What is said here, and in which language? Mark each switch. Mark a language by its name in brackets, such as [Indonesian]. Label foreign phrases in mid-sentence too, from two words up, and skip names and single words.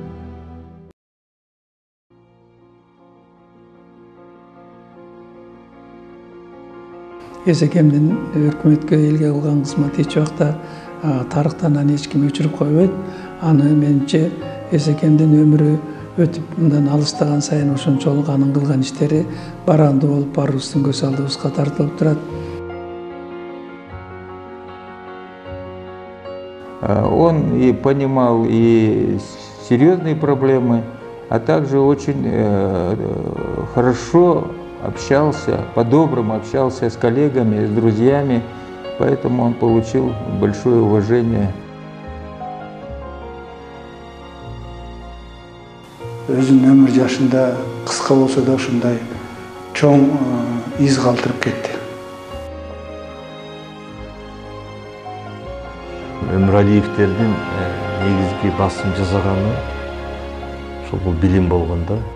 [Kyrgyz] Эсекемдин өкмөткө элге кылган кызматы эч убакта тарыктан аны эч ким өчүрүп койбойт. Аны менимче Эсекемдин өмүрү өтүп мындан алыстаган сайын ошончолук анын кылган иштери бараандуу болуп баарыбыздын көз алдыбызга тартылып турат. [Russian] Он и понимал и серьезные проблемы, а также очень хорошо общался, по-доброму общался с коллегами, с друзьями, поэтому он получил большое уважение. [Kyrgyz] Өзүнүн өмүр жашында кыска болсо да ушундай чоң из калтырып кетти. Өмүралиевтердин негизги басым жасаганы ошол бул билим болгондо.